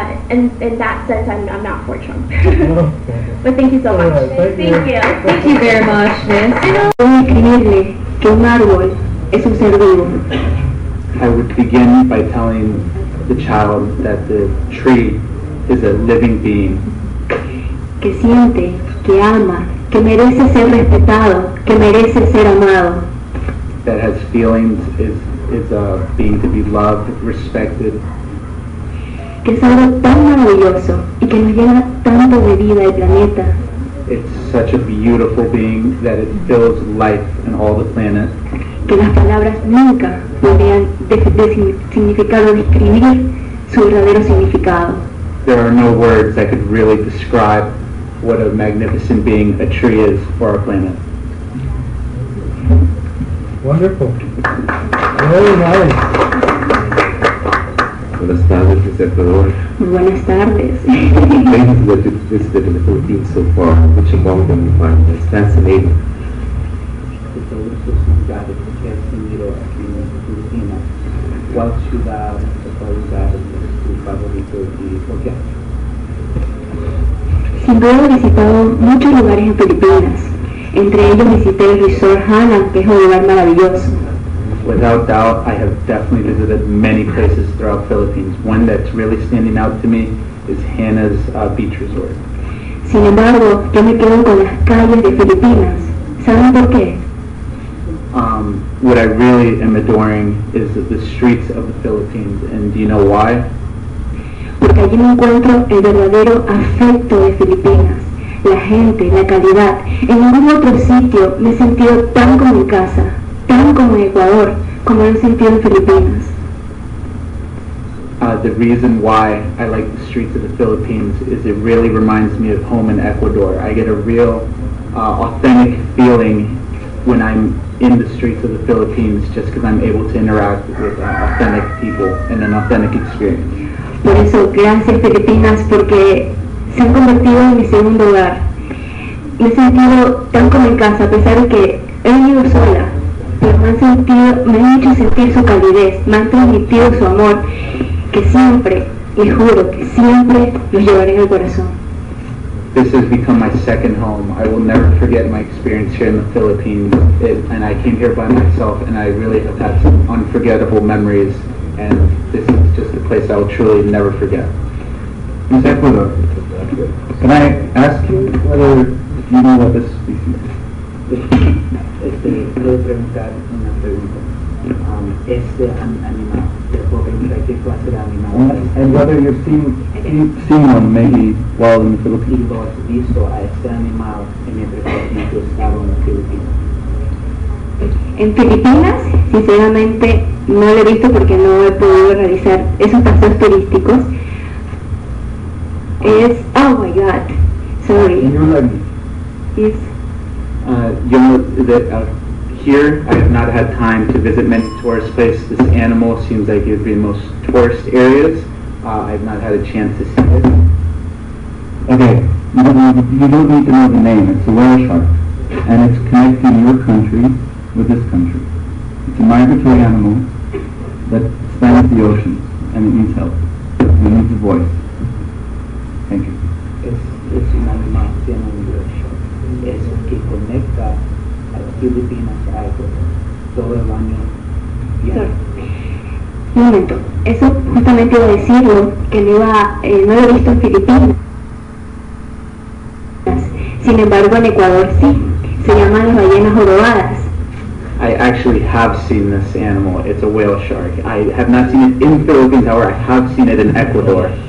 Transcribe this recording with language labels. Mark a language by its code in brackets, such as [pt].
[en] In that sense, I'm not for Trump. But thank you so much. Right, thank you. Thank you very much, Miss. [es] ¿Cómo escribirle que un árbol es un ser vivo? [en] I would begin by telling the child that the tree is a living being. [es] Que siente, que ama, que merece ser respetado, que merece ser amado. [en] That has feelings, is a being to be loved, respected. [es] Que es algo tan maravilloso y que nos llena tanto de vida el planeta. [en] It's such a beautiful being that it fills life in all the planet. [es] Que las palabras nunca podrían significar o describir su verdadero significado. [en] There are no words that could really describe what a magnificent being a tree is for our planet. Wonderful. Very nice. [es] Buenas tardes, Mr. Ecuador. Muy buenas tardes. [en] Places that you've visited in the Philippines so far, which among them you find most fascinating? [es] De todas sus lugares que has tenido aquí en Filipinas, ¿cuál ciudad o cuál lugar es tu favorito y por qué? Sin duda he visitado muchos lugares en Filipinas. Entre ellos visité el Resort Hanang, que es un lugar maravilloso. [en] Without doubt, I have definitely visited many places throughout Philippines. One that's really standing out to me is Hannah's Beach Resort. [es] Sin embargo, yo me quedo con las calles de Filipinas. ¿Saben por qué? [en] What I really am adoring is the streets of the Philippines, and do you know why? [es] Porque allí me encuentro el verdadero afecto de Filipinas, la gente, la calidad. En ningún otro sitio me he sentido tan como en casa, tan como en Ecuador, como lo he sentido en Filipinas. [en] The reason why I like the streets of the Philippines is it really reminds me of home in Ecuador. I get a real authentic feeling when I'm in the streets of the Philippines just because I'm able to interact with authentic people and an authentic experience. [es] Por eso, gracias Filipinas, porque se han convertido en mi segundo hogar. Me he sentido tan como en casa, a pesar de que he venido sola, pero me han hecho sentir su calidez, me han transmitido su amor, que siempre, les juro, que siempre los llevaré en el corazón. [en] this has become my second home. I will never forget my experience here in the Philippines, and I came here by myself, and I really have had some unforgettable memories, and this is just a place I will truly never forget. Ms. Ecuador, can I ask you whether you know what this species is? [es] Puedo preguntar una pregunta. Este animal, te puedo preguntar qué clase de animal es. [en] And whether you've seen one maybe while in the [es] Y [en] Philippines. [es] lo has visto a este animal en el tu estado en las Filipinas. En Filipinas, sinceramente, no lo he visto porque no he podido realizar esos paseos turísticos. Es, [en] oh my god, sorry. In your language. Is You know that here I have not had time to visit many tourist places. This animal seems like it would be in most tourist areas. I have not had a chance to see it. Okay, you don't need to know the name. It's a whale shark, and it's connecting your country with this country. It's a migratory animal that spans the oceans, and it needs help. It needs a voice. Thank you. [es] Es un animal que tiene un hueso. Es que conecta a las Filipinas a Ecuador todo el año. [en] sorry. [es] Un momento, eso justamente iba a decirlo, que no lo he visto en Filipinas. Sin embargo, en Ecuador sí. Se llaman las ballenas jorobadas. [en] I actually have seen this animal. It's a whale shark. I have not seen it in the Philippines, however, I have seen it in Ecuador.